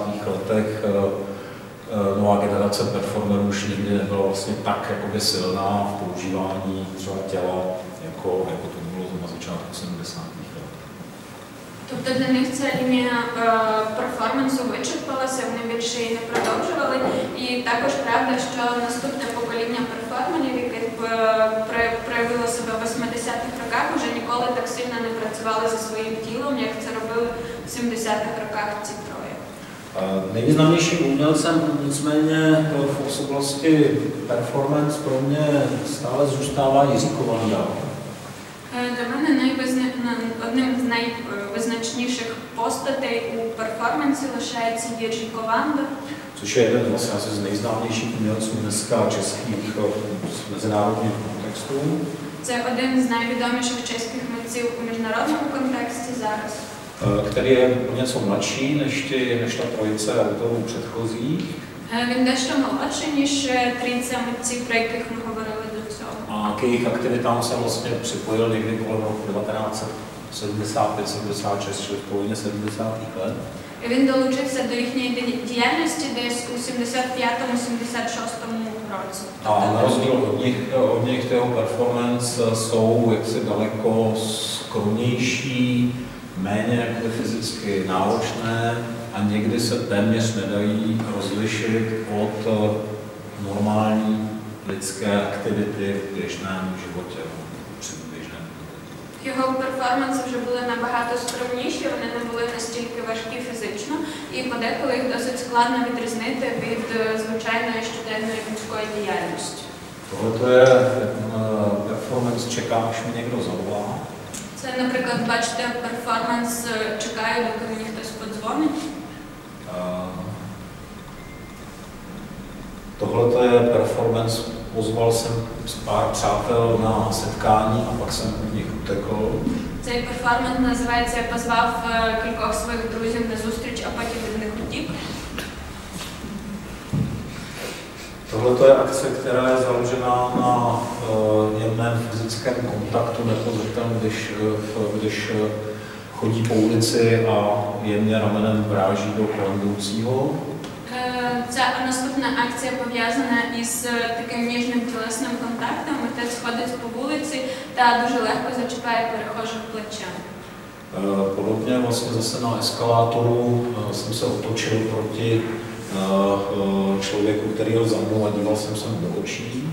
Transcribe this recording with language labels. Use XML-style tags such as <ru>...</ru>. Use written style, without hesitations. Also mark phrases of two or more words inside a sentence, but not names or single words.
<cs>letech nová generace performerů už nikdy nebyla vlastně tak jakoby silná v používání třeba těla, jako to bylo na začátku 70. let.</cs> <uk>Тобто для них ця лінія перформансу вичерпалася, вони більше її не продовжували. І також правда, що наступне покоління перформерів, яке проявило себе в 80-х роках, вже ніколи так сильно не працювали зі своїм тілом, як це робили в 70-х роках ці 3.</uk> <cs>Nejvýznamnějším umělcem nicméně v oblasti performance pro mě stále zůstává Jiří Kovanda.</cs> <uk>Для мене одним з найвизначніших постатей у перформансі лишається Jiří Kovanda.</uk> <cs>Což je jeden vlastně asi z nejznámějších umělců dneska českých z mezinárodního kontextu.</cs> <uk>Це один з найвідоміших чеських митців у міжнародному контексті зараз.</uk> <cs>Který je něco mladší než ta trojice autorů předchozích.</cs> <uk>Він дещо молодший, ніж трійця митців, про яких ми говорили до цього.</uk> <cs>A k jejich aktivitám se vlastně připojil někdy kolem roku 1975-76, čili v polovině 70. let.</cs> <uk>Він долучився до їхньої діяльності десь у 75-76 році.</uk> <cs>A na rozdíl od nich jeho performance jsou jaksi daleko skromnější, méně fyzicky náročné a někdy se téměř nedají rozlišit od normální lidské aktivity v běžném životě.</cs> <uk>Його перформанси вже були набагато скромніші, вони не були настільки важкі фізично, і подеколи їх досить складно відрізнити від звичайної щоденної людської діяльності.</uk> <cs>Tohle je performance Čekám, až mi někdo zavolá.</cs> <uk>Це, наприклад, бачите, перформанс «Чекаю, доки мені хтось подзвонить».</uk> <cs>Tohle je performance, pozval jsem pár přátel na setkání a pak jsem od nich utekl.</cs> <uk>Цей перформанс називається «Я позвав кількох своїх друзів на зустріч, а потім від них утік».</uk> <cs>Tohle je akce, která je založená na jemném fyzickém kontaktu, nepozoritelném, když chodí po ulici a jemně ramenem vráží do kolem jdoucího.</cs> <uk>Ця наступна акція пов'язана із таким ніжним тілесним контактом. Митець ходить по вулиці та дуже легко зачіпає перехожих плечем.</uk> <cs>Podobně vlastně zase na eskalátoru jsem se otočil proti člověku, který jel za mnou a díval jsem se mu do očí.</cs>